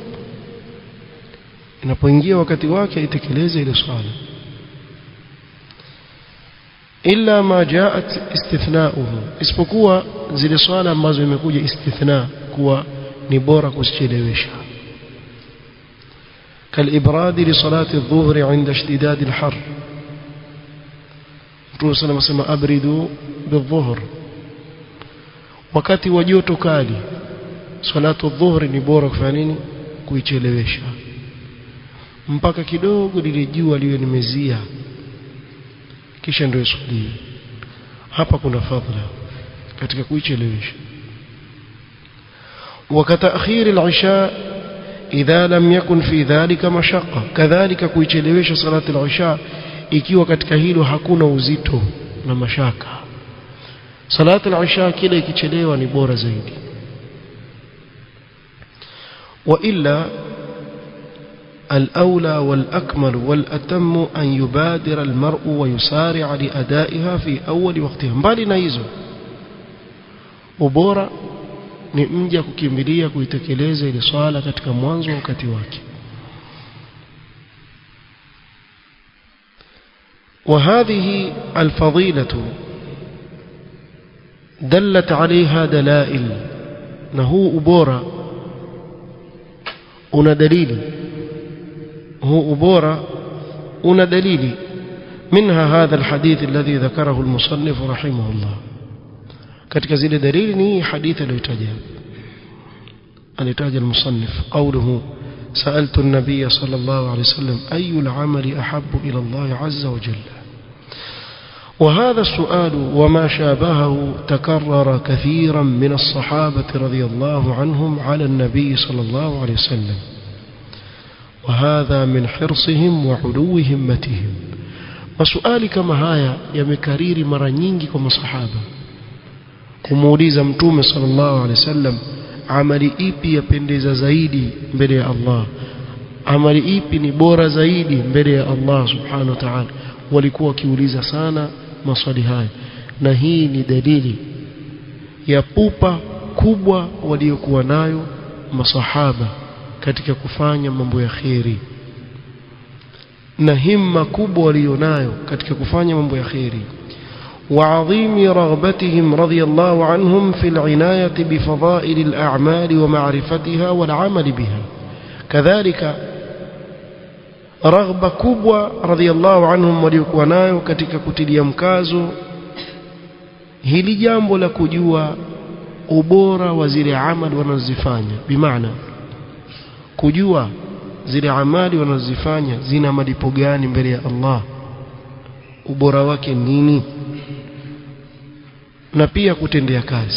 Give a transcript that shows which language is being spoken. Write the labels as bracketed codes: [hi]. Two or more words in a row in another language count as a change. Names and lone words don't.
[sw] Inapoingia wakati wake aitekeleze ile swala. [ar] إلا ما جاءت استثناؤه, [sw] isipokuwa zile swala ambazo imekuja istithna kuwa ni bora kuzichelewesha. [ar] كالإبراد لصلاة الظهر عند اشتداد الحر. [sw] Mtume [ar] صلى الله عليه وسلم أبردوا بالظهر [sw] wakati wa joto kali. [ar] صلاة الظهر [sw] ni bora kufanya nini? Kuichelewesha mpaka kidogo lile jua liwe limezia, kisha ndio iswaliwe. Hapa kuna fadhila katika kuichelewesha. [ar] وكتأخير العشاء إذا لم يكن في ذلك مشقة, كذلك [sw] kuichelewesha [ar] صلاة العشاء [sw] ikiwa katika hilo hakuna uzito na mashaka. [ar] صلاة العشاء [sw] kila ikichelewa ni bora zaidi. [ar] وإلا الأولى والأكمل والأتم أن يبادر المرء ويسارع لأدائها في أول وقتها. [sw] mbali na hizo, ubora ni mja kukimbilia kuitekeleza ile swala katika mwanzo wakati wake. [ar] وهذه الفضيلة دلت عليها دلائل, [sw] na huu ubora una dalili, huu ubora una dalili. [ar] منها هذا الحديث الذي ذكره المصنف رحمه الله. [sw] katika zile dalili ni hadithi aliyotaja [ar] المصنف قوله سألت النبي صلى الله عليه وسلم أي العمل أحب إلى الله عز وجل. وهذا السؤال وما شابهه تكرر كثيرا من الصحابة رضي الله عنهم على النبي صلى الله عليه وسلم, وهذا من حرصهم وعلو همتهم. وسؤالي كما هايا يمكرير [sw] mara nyingi kwa masahaba kumuuliza mtume [ar] صلى الله عليه وسلم [sw] amali ipi yapendeza zaidi mbele ya Allah, amali ipi ni bora zaidi mbele ya Allah [ar] سبحانه وتعالى. [sw] Walikuwa wakiuliza sana maswali haya, na hii ni dalili ya pupa kubwa waliokuwa nayo masahaba katika kufanya mambo ya khairi, na himma kubwa walionayo katika kufanya mambo ya khairi. [ar] وعظيم رغبتهم رضي الله عنهم في العناية بفضائل الأعمال ومعرفتها والعمل بها. كذلك رغبة كبوة رضي الله عنهم [sw] waliokuwa nayo katika kutilia mkazo hili jambo la kujua ubora wa zile amali wanazifanya, bimaana kujua zile amali wanazifanya zina malipo gani mbele ya Allah, ubora wake nini, na pia kutendea kazi.